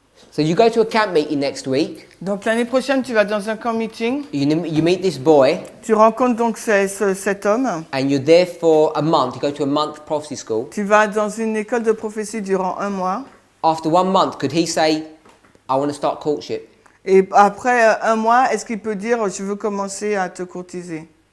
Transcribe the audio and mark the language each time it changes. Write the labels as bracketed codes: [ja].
[en] So you go to a camp meeting next week. [fr] Donc l'année prochaine, tu vas dans un camp meeting. [en] You meet this boy, [fr] Tu rencontres donc cet homme. [en] and you're there for a month. You go to a month prophecy school. [fr] Tu vas dans une école de prophétie durant 1 mois. [en] After 1 month, could he say, "I want to start courtship"? [fr] Et après 1 mois, est-ce qu'il peut dire je veux commencer à te courtiser?